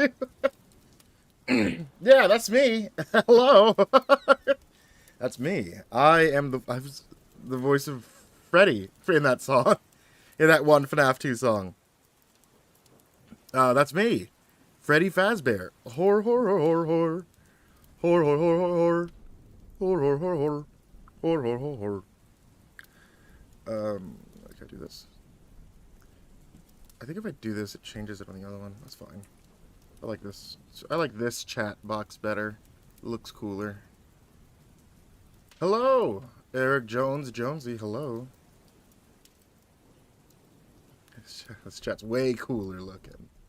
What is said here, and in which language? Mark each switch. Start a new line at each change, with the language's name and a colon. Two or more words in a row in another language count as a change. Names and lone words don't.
English: Yeah, that's me. Hello. That's me. I was the voice of Freddy in that song. In that one FNAF 2 song. That's me. Freddy Fazbear. Hor, hor, hor, hor, hor. Hor, hor, hor, hor, hor. Hor, hor, hor, hor. Hor, hor, hor, hor. I can do this. I think if I do this, it changes it on the other one. That's fine. I like this. I like this chat box better. It looks cooler. Hello! Eric Jones, Jonesy, hello. This chat's way cooler looking.